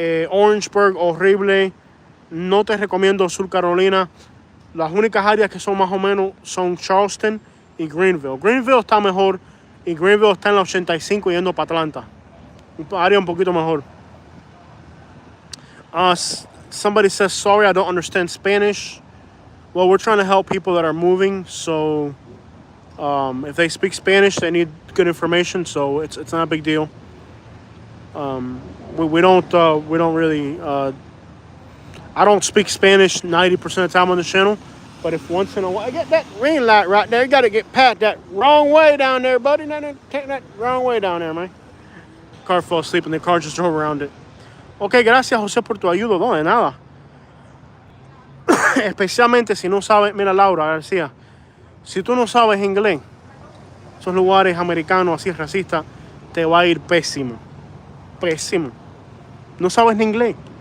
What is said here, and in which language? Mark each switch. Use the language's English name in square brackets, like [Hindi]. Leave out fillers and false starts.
[Spanish] Orangeburg, horrible. No te recomiendo Sur Carolina. Las únicas áreas que son más o menos son Charleston y Greenville. Greenville está mejor y Greenville está en la 85 yendo para Atlanta. Un área un poquito mejor. [English] Somebody says, sorry, I don't understand Spanish. Well, we're trying to help people that are moving, so if they speak Spanish, they need good information, so it's not a big deal. We don't really. I don't speak Spanish 90% of the time on the channel, but if once in a while, I get that green light right there. You got to get past that wrong way down there, buddy. Take that wrong way down there, man. Car fell asleep and the car just drove around it. [Spanish] Ok, gracias José por tu ayuda, no, de nada. Especialmente si no sabes, mira Laura García, si tú no sabes inglés, esos lugares americanos así racistas, te va a ir pésimo. Pésimo. No sabes ni inglés.